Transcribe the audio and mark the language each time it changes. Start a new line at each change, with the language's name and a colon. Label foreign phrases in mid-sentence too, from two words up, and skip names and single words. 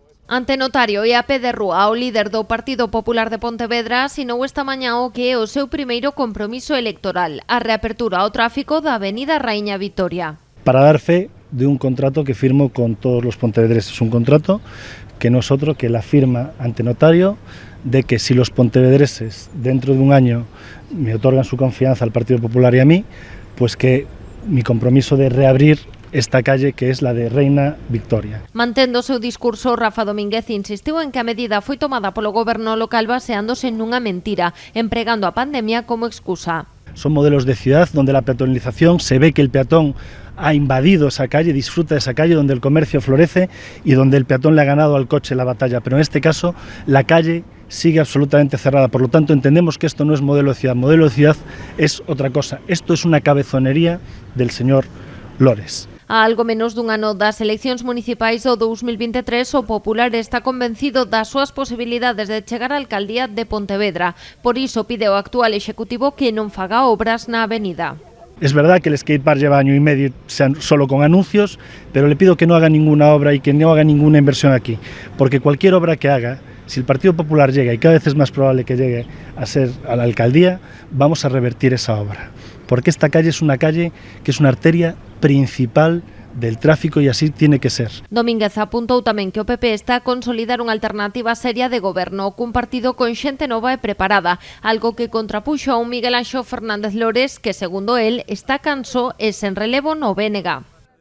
Galician: Ante notario e a pé de rúa, o líder do Partido Popular de Pontevedra asinou esta mañá o que é o seu primeiro compromiso electoral, a reapertura ao tráfico da Avenida Raíña Vitoria.
Spanish: Para dar fe de un contrato que firmo con todos los pontevedreses, un contrato que nosotros, que la firma ante notario, de que si los pontevedreses dentro de un año me otorgan su confianza al Partido Popular y a mí, pues que mi compromiso de reabrir esta calle que es la de Reina Victoria.
Galician: Mantendo o seu discurso, Rafa Domínguez insistiu en que a medida foi tomada polo goberno local baseándose nunha mentira, empregando a pandemia como excusa.
Spanish: Son modelos de ciudad donde la peatonalización se ve que el peatón ha invadido esa calle, disfruta de esa calle donde el comercio florece y donde el peatón le ha ganado al coche la batalla, pero en este caso la calle sigue absolutamente cerrada, por lo tanto entendemos que esto no es modelo de ciudad es otra cosa, esto es una cabezonería del señor Lores.
Galician: A algo menos dun ano das eleccións municipais do 2023, o Popular está convencido das súas posibilidades de chegar á alcaldía de Pontevedra. Por iso pide ao actual executivo que non faga obras na avenida.
Spanish: Es verdad que el skatepark lleva año y medio solo con anuncios, pero le pido que no haga ninguna obra y que no haga ninguna inversión aquí, porque cualquier obra que haga, si el Partido Popular llega, y cada vez es más probable que llegue a ser a la alcaldía, vamos a revertir esa obra. Porque esta calle es una calle que es una arteria principal del tráfico y así tiene que ser.
Galician: Domínguez apuntou tamén que o PP está a consolidar unha alternativa seria de goberno cun partido con xente nova e preparada, algo que contrapuxo a un Miguel Anxo Fernández Lores que, segundo el, está canso e sen relevo no BNG.